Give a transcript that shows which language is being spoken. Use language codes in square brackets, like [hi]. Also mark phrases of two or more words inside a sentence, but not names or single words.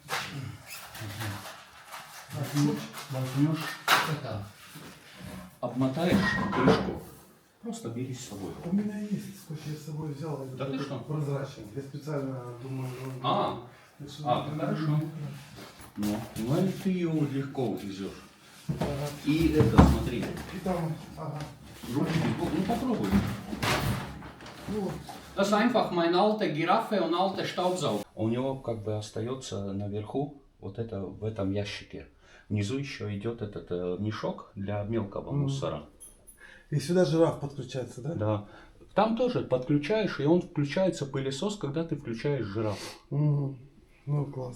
[ru] Возьмешь это, обмотаешь крышку, просто бери с собой. У меня есть скотч, я с собой взял. Да ты что? Прозрачный. Я специально думаю. Хорошо. Ну и ты ее легко увезешь. И это, смотри, И там, ага. руки, ну попробуй. [de] Das ist einfach mein alter Giraffe und alter Staubsauger. [ru] У него как бы остается наверху вот это в этом ящике. Внизу еще идет этот мешок для мелкого мусора. И сюда жираф подключается, да? Да. Там тоже подключаешь, и он включается пылесос, когда ты включаешь жираф. Ну класс.